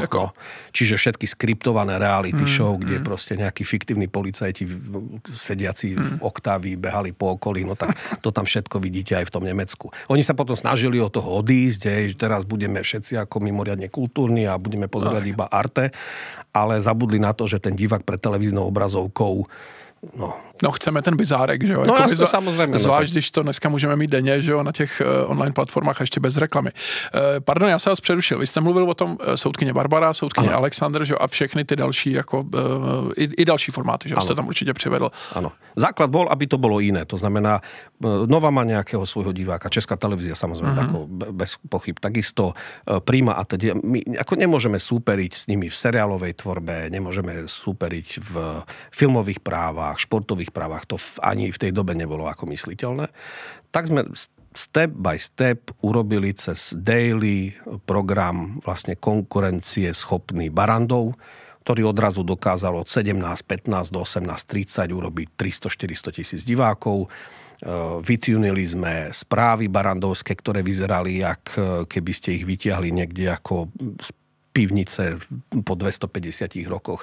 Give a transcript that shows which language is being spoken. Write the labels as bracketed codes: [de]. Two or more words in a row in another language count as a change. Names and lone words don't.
[sk] Čiže všetky skriptované reality show, kde proste nejakí fiktívni policajti sediaci v oktávi behali po okolí, no tak to tam všetko vidíte aj v tom Nemecku. Oni sa potom snažili od toho odísť, že teraz budeme všetci ako mimoriadne kultúrni a budeme pozerať iba Arte, ale zabudli na to, že ten divák pred televíznou obrazovkou [cs] No chceme ten bizárek, že jo? No jasně, samozřejmě. Zvlášť, když to dneska můžeme mít denně, že jo, na těch online platformách a ještě bez reklamy. Pardon, já se vás přerušil. Vy jste mluvil o tom soudkyně Barbara, soudkyně Alexander, že jo, a všechny ty další, jako i další formáty, že jo, jste tam určitě přivedl. Ano. [sk] Základ bol, aby to bolo iné. To znamená, Nova má nejakého svojho diváka, Česká televízia samozrejme, ako bez pochyb. Takisto Prima a teda. My ako nemôžeme súperiť s nimi v seriálovej tvorbe, nemôžeme súperiť v filmových právach, športových právach. To ani v tej dobe nebolo ako mysliteľné. Tak sme [en] step by step [sk] urobili cez [en] daily program [sk] vlastne konkurencie schopný Barrandov, ktorý odrazu dokázal od 17:15 do 18:30 urobiť 300-400 tisíc divákov. Vytunili sme správy barandovské, ktoré vyzerali, jak keby ste ich vytiahli niekde ako z pivnice po 250 rokoch.